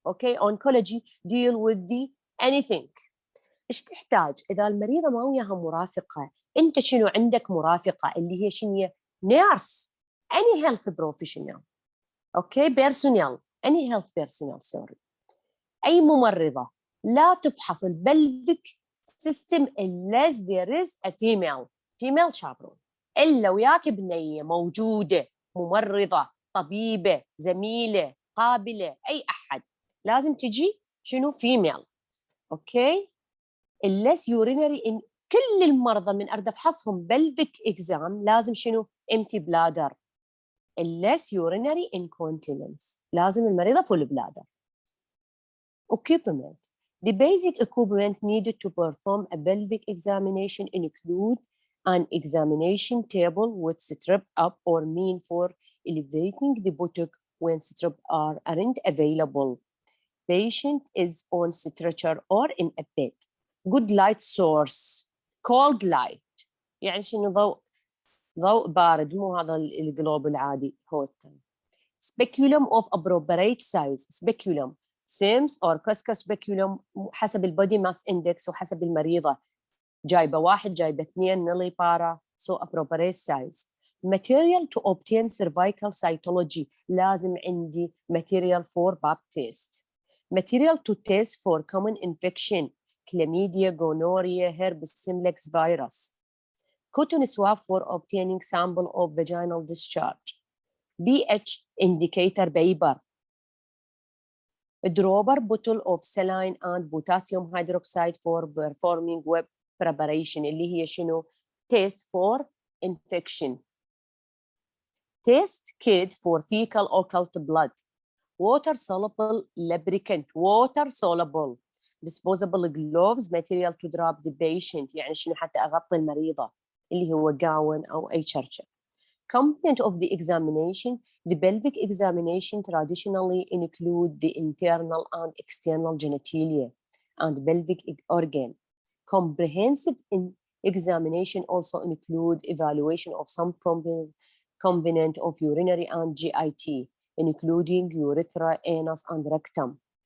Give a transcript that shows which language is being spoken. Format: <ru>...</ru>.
<ar>اوكي</ar> <en>oncology deal with the anything.</en> <ar>ايش تحتاج؟ اذا المريضه ما وياها مرافقه أنت شنو عندك مرافقة اللي هي شنو</ar> <en>nurse any health professional okay personnel any health personnel sorry</en> <ar>أي ممرضة لا تفحص البلفيك</ar> <en>system unless there is a female chaperone</en> <ar>إلا وياك بنية موجودة ممرضة طبيبة زميلة قابلة أي أحد لازم تجي شنو female أوكي</ar> <en>unless urinary in</en> <ar>كل المرضى من أريد أفحصهم</ar> <en>pelvic exam</en> <ar>لازم شنو</ar> <en>empty bladder unless urinary incontinence</en> <ar>لازم المريضة</ar> <en>full bladder. Equipment. The basic equipment needed to perform a pelvic examination include an examination table with strap up or mean for elevating the buttock when strap aren't available. Patient is on stretcher or in a bed. Good light source. Cold light.</en> <ar>يعني شنو ضوء بارد مو هذا الجلوب العادي هوتن.</ar> <en>Speculum of appropriate size. Speculum. Sims or Cusca speculum</en> <ar>حسب البودي ماس اندكس وحسب المريضة جايبة 1 جايبة 2 نلي بارا</ar> <en>so appropriate size. Material to obtain cervical cytology</en> <ar>لازم عندي</ar> <en>material for pap test. Material to test for common infection chlamydia, gonorrhea, herpes simplex virus. Cotton swab for obtaining sample of vaginal discharge. pH indicator paper. A dropper bottle of saline and potassium hydroxide for performing web preparation</en> <ar>اللي هي شنو</ar> <en>test for infection. Test kit for fecal occult blood. Water soluble lubricant. Water soluble. Disposable gloves material to drop the patient</en> <ar>يعني شنو حتى أغطي المريضة اللي هو gown أو أي شرشة.</ar> <en>Component of the examination. The pelvic examination traditionally include the internal and external genitalia and pelvic organ. Comprehensive examination also include evaluation of some component of urinary and GIT, including urethra, anus, and rectum.</en>